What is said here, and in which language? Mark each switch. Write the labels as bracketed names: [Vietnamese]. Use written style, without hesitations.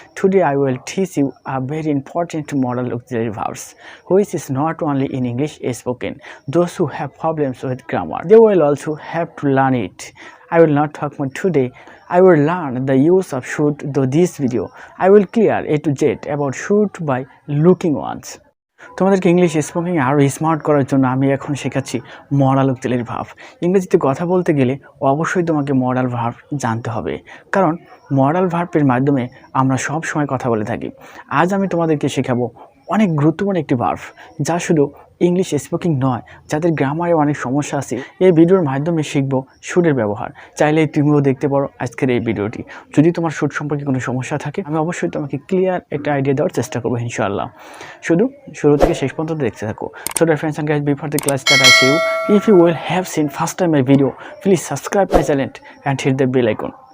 [English] Today I will teach you a very important modal auxiliary verbs which is not only in English spoken. Those who have problems with grammar, they will also have to learn it. I will not talk more today. I will learn the use of should. Though this video, I will clear A to Z about should by looking once. [Bangla] তোমাদেরকে English speaking আরও smart করার জন্য আমি এখন শেখাচ্ছি modal auxiliary verb. ইংরেজিতে কথা বলতে গেলে অবশ্যই তোমাকে মডাল ভার্ব জানতে হবে, কারণ মডাল ভার্বের মাধ্যমে আমরা সব সময় কথা বলে থাকি। আজ আমি তোমাদেরকে শেখাবো অনেক গুরুত্বপূর্ণ একটি ভার্ব, যা শুধু ইংলিশ স্পিকিং নয়, যাদের গ্রামারে অনেক সমস্যা আছে। এই ভিডিওর মাধ্যমে শিখবো শুডের ব্যবহার। চাইলে তুমিও দেখতে পারো আজকের এই ভিডিওটি। যদি তোমার শুড সম্পর্কে কোনো সমস্যা থাকে, আমি অবশ্যই তোমাকে ক্লিয়ার একটা আইডিয়া দেওয়ার চেষ্টা করবো ইনশাআল্লাহ। শুধু শুরু থেকে শেষ পর্যন্ত দেখতে থাকো। [English] So dear friends and guys, before the class start, I say you, if you will have seen first time my video, please subscribe my channel and hit the bell icon.